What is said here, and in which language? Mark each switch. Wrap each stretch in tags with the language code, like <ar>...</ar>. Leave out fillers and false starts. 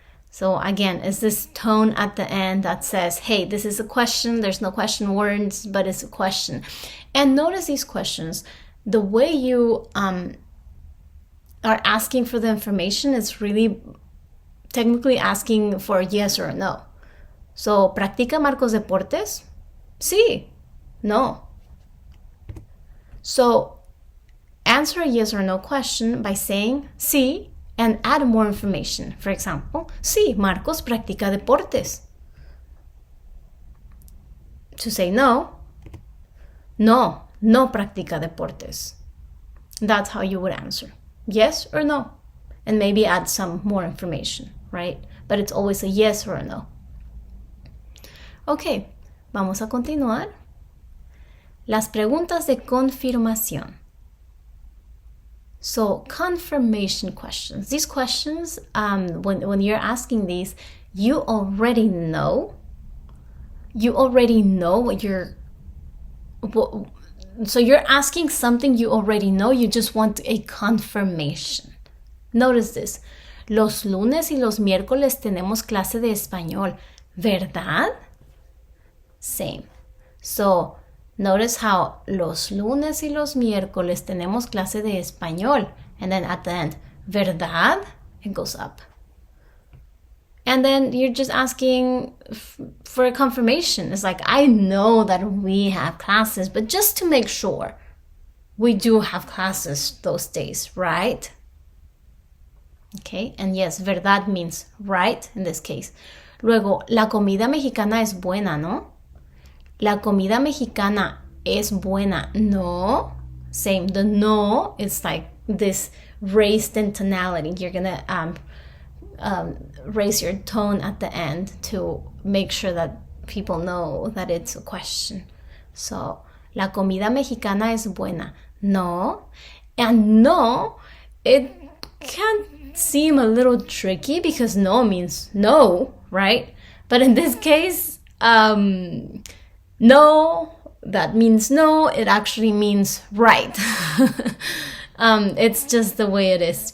<en>So again, it's this tone at the end that says, hey, this is a question. There's no question words, but it's a question. And notice these questions. The way you are asking for the information is really technically asking for a yes or a no.</en> <es>So, ¿practica Marcos deportes? Sí. No.</es> <en>So, answer a yes or no question by saying sí and add more information. For example,</en> <es>sí, Marcos practica deportes.</es> <en>To say no,</en> <es>no practica deportes.</es> <en>That's how you would answer. Yes or no, and maybe add some more information, right? But it's always a yes or a no.</en> <es>Ok, vamos a continuar. Las preguntas de confirmación.</es> <en>So, confirmation questions. These questions, when you're asking these, you already know what so you're asking something you already know, you just want a confirmation. Notice this.</en> <es>Los lunes y los miércoles tenemos clase de español, ¿verdad?</es> <en>Same. So, notice how</en> <es>los lunes y los miércoles tenemos clase de español.</es> <en>And then at the end, ¿verdad? It goes up. And then you're just asking for a confirmation. It's like, I know that we have classes, but just to make sure, we do have classes those days, right? Okay, and yes, verdad means right in this case.</en> <es>Luego, la comida mexicana es buena, ¿no? La comida mexicana es buena, ¿no?</es> <en>Same, the no, it's like this raised in tonality. You're gonna raise your tone at the end to make sure that people know that it's a question.</en> <es>So, la comida mexicana es buena. No.</es> <en>And no, it can seem a little tricky because no means no, right? But in this case, no, that means no. It actually means right. It's just the way it is.</en>